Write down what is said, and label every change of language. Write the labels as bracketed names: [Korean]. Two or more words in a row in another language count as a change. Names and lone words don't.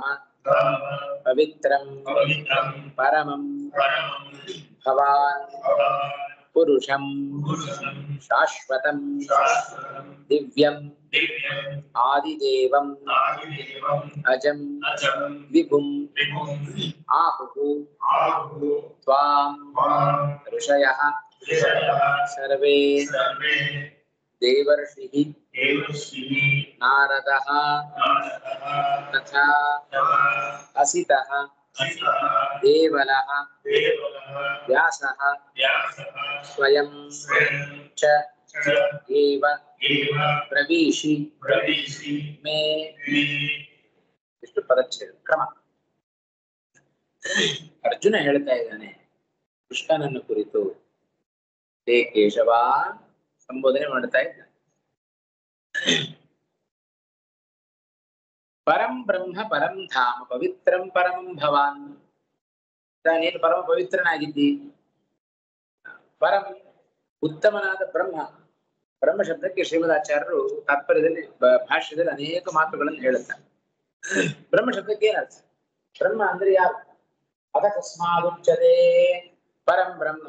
[Sanskrit] ಪವಿತ್ರಂ ಪರಮಂ ಭವಾನ್ ಪುರುಷಂ ಶಾಶ್ವತಂ ದಿವ್ಯಂ ಆದಿದೇವಂ ಅಜಂ ವಿಭುಂ ಆಹುಃ ತ್ವಾಂ ಋಷಯಃ ಸರ್ವೇ ದೇವರ್ಷಿಃ ನಾರದಃ ತಥಾ ಅಸಿತಃ ದೇವಲಃ ವ್ಯಾಸಃ ಸ್ವಯಂ ಚ ಏವ ಪ್ರವೀಷಿ ಮೇ [Kannada] ಇಷ್ಟು ಪದಚ್ಛೇದ ಕ್ರಮ. ಅರ್ಜುನ ಹೇಳ್ತಾ ಇದ್ದಾನೆ ಕೃಷ್ಣನನ್ನು ಕುರಿತು, ಹೇ ಕೇಶವ ಸಂಬೋಧನೆ ಮಾಡ್ತಾ ಇದ್ದಾನೆ. [Sanskrit] ಪರಂ ಬ್ರಹ್ಮ ಪರಂ ಧಾಮ ಪವಿತ್ರಂ ಪರಮಂ ಭವಾನ್, [Kannada] ನೀನು ಪರಮ ಪವಿತ್ರನಾಗಿದ್ದಿ. ಪರಂ ಉತ್ತಮನಾದ ಬ್ರಹ್ಮ. ಬ್ರಹ್ಮ ಶಬ್ದಕ್ಕೆ ಶ್ರೀಮದಾಚಾರ್ಯರು ತಾತ್ಪರ್ಯದಲ್ಲಿ ಭಾಷ್ಯದಲ್ಲಿ ಅನೇಕ ಮಾತುಗಳನ್ನು ಹೇಳುತ್ತಾರೆ. ಬ್ರಹ್ಮ ಶಬ್ದಕ್ಕೆ ಏನರ್ಥ? ಬ್ರಹ್ಮ ಅಂದ್ರೆ ಯಾರು? [Sanskrit] ಅತಸ್ಮಾದುಚ್ಯತೆ ಪರಂ ಬ್ರಹ್ಮ.